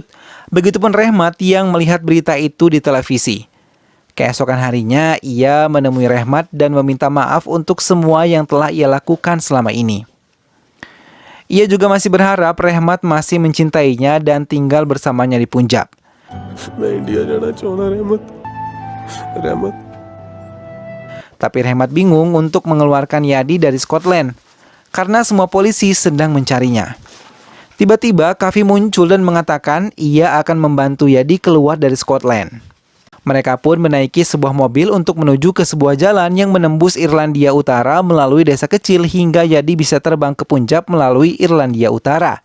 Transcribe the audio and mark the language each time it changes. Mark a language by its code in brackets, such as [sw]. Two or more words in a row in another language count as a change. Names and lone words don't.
[id] Begitupun Rehmat yang melihat berita itu di televisi. Keesokan harinya, ia menemui Rehmat dan meminta maaf untuk semua yang telah ia lakukan selama ini. Ia juga masih berharap Rehmat masih mencintainya dan tinggal bersamanya di Punjab. [hi] मैं इंडिया जाना चाहता रहमत। [id] Tapi Rehmat bingung untuk mengeluarkan Yadi dari Scotland karena semua polisi sedang mencarinya. Tiba-tiba Kavi muncul dan mengatakan ia akan membantu Yadi keluar dari Scotland. Mereka pun menaiki sebuah mobil untuk menuju ke sebuah jalan yang menembus Irlandia Utara melalui desa kecil hingga Yadi bisa terbang ke Punjab melalui Irlandia Utara.